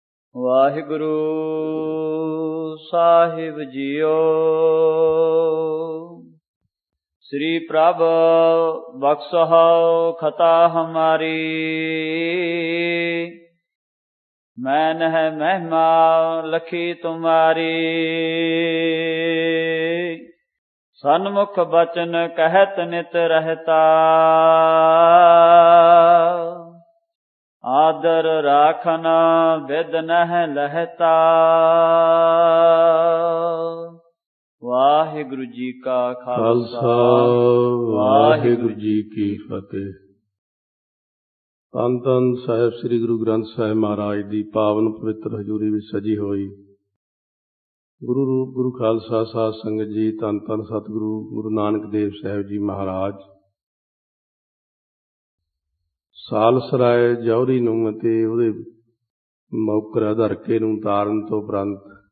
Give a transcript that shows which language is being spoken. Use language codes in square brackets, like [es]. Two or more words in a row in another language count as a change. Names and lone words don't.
[pa] ਵਾਹਿਗੁਰੂ ਸਾਹਿਬ ਜੀਓ। [bra] श्री प्रभ बख्शहो खता हमारी, मैन है महिमा लखी तुम्हारी। सन्मुख बचन कहत नित रहता, आदर राखना बिद नह लहता। [pa] ਵਾਹਿਗੁਰੂ ਜੀ ਕਾ ਖਾਲਸਾ, ਵਾਹਿਗੁਰੂ ਜੀ ਕੀ ਫਤਿਹ। ਧੰਨ ਧੰਨ ਸਾਹਿਬ ਸ੍ਰੀ ਗੁਰੂ ਗ੍ਰੰਥ ਸਾਹਿਬ ਮਹਾਰਾਜ ਦੀ ਪਾਵਨ ਪਵਿੱਤਰ ਹਜ਼ੂਰੀ ਵਿੱਚ ਸਜੀ ਹੋਈ ਗੁਰੂ ਰੂਪ ਗੁਰੂ ਖਾਲਸਾ ਸਾਧ ਸੰਗਤ ਜੀ, ਧੰਨ ਧੰਨ ਸਤਿਗੁਰੂ ਗੁਰੂ ਨਾਨਕ ਦੇਵ ਸਾਹਿਬ ਜੀ ਮਹਾਰਾਜ ਸਾਲਸਰਾਏ ਜੌਹਰੀ ਨੂੰ ਅਤੇ ਉਹਦੇ ਮੌਕਰਾ ਧਰਕੇ ਨੂੰ ਤਾਰਨ ਤੋਂ ਉਪਰੰਤ